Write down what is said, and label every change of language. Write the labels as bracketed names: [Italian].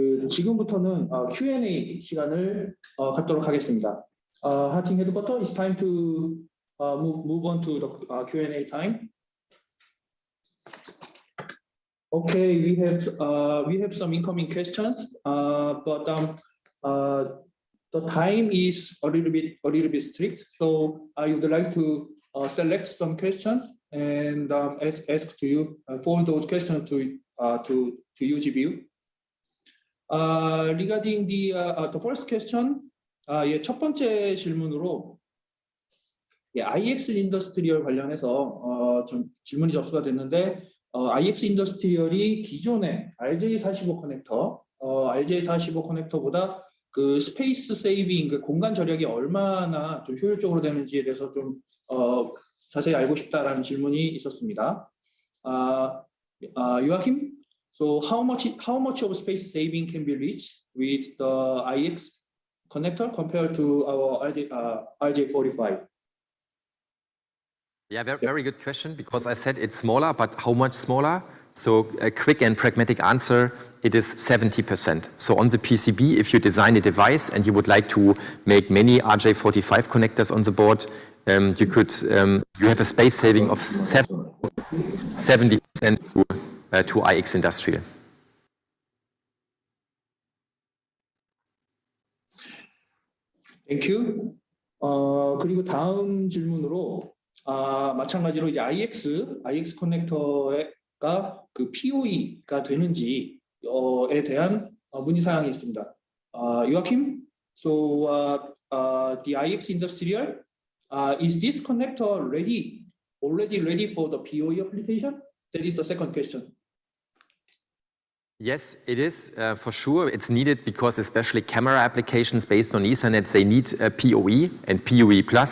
[Korean] 지금부터는 Q&A 시간을 갖도록 하겠습니다. [English] Hating Headquarter, it's time to move on to the Q&A time. Okay, we have some incoming questions, but the time is a little bit strict, so I would like to select some questions and ask to you forward those questions to UGBU. Regarding the first question, [Korean] 첫 번째 질문으로 IX 인더스트리얼 관련해서 좀 질문이 접수가 됐는데 IX 인더스트리얼이 기존의 RJ45 커넥터, RJ45 커넥터보다 그 스페이스 세이빙, 그 공간 절약이 얼마나 좀 효율적으로 되는지에 대해서 좀 자세히 알고 싶다라는 질문이 있었습니다. [English] Joachim, so how much of space saving can be reached with the IX connector compared to our RJ45? Yeah, very good question, because I said it's smaller, but how much smaller? So a quick and pragmatic answer, it is 70%. So on the PCB, if you design a device and you would like to make many RJ45 connectors on the board, you have a space saving of 70% to IX Industrial. Thank you. [Korean] 그리고 다음 질문으로 마찬가지로 이제 IX 커넥터가 그 POE가 되는지에 대한 문의 사항이 있습니다. [English] Joachim, so the IX Industrial, is this connector already ready for the POE application? That is the second question. Yes, it is for sure. It's needed because especially camera applications based on Ethernet, they need PoE and PoE+.